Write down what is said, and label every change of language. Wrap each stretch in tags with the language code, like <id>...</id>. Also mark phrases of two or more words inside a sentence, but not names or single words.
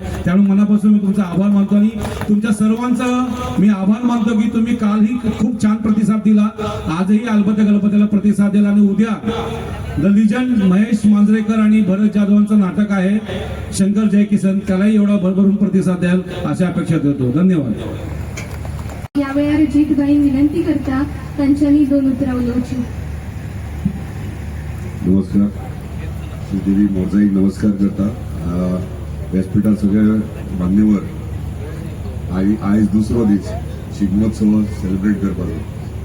<mr>त्यामुळे मनापासून मी तुमचा आभार मानतो आणि तुमच्या सर्वांचा मी आभार मानतो की तुम्ही कालही खूप छान प्रतिसाद दिला, आजही अलबत्याला प्रतिसाद दिला आणि उद्या</mr> <en>the legend</en> <mr>महेश मांजरेकर आणि भरत जाधवांचं नाटक आहे शंकर जय किसन, त्यालाही एवढा भरभरून प्रतिसाद द्याल अशी अपेक्षा करतो। धन्यवाद।</mr> <kok>यावेळी जितभाई विनंती करता त्यांच्यानी 2 उतरां उलोवची। नमस्कार, श्रीदेवी मोरजाईक नमस्कार करता। व्यासपीठार सगळे मान्यवर, आयज दुसरो दीस शिगमोत्सव सेलिब्रेट करपाचो।</kok>